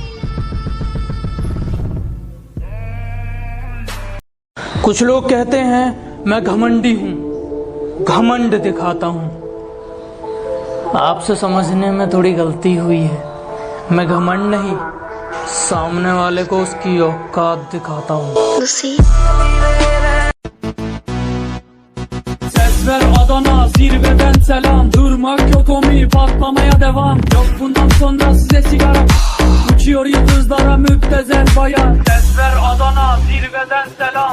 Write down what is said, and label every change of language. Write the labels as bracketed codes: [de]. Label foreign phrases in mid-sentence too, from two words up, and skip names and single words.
[hi] कुछ लोग कहते हैं मैं घमंडी हूं, घमंड दिखाता हूं। आपसे समझने में थोड़ी गलती हुई है। मैं घमंड नहीं, सामने वाले को उसकी औकात दिखाता हूं। [tr] Ver Adana zirveden selam. Durmak yok omi, patlamaya devam. Yok bundan sonra size sigara. Uçuyor yıldızlara müptezel bayan. Ses ver Adana zirveden selam.